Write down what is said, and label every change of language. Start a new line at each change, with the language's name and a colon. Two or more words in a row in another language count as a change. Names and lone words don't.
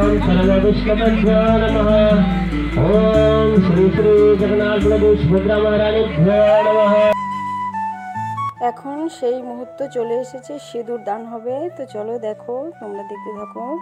Sanskrit: सर्वविष्णुभ्यो नमः। ओम श्री श्री जगन्नाथ प्रभु सुभद्रा महारानीभ्यो नमः।
Bangla: এখন সেই মুহূর্ত চলে এসেছে, সিঁদুর দান হবে। তো চলো দেখো, তোমরা দেখতে থাকো।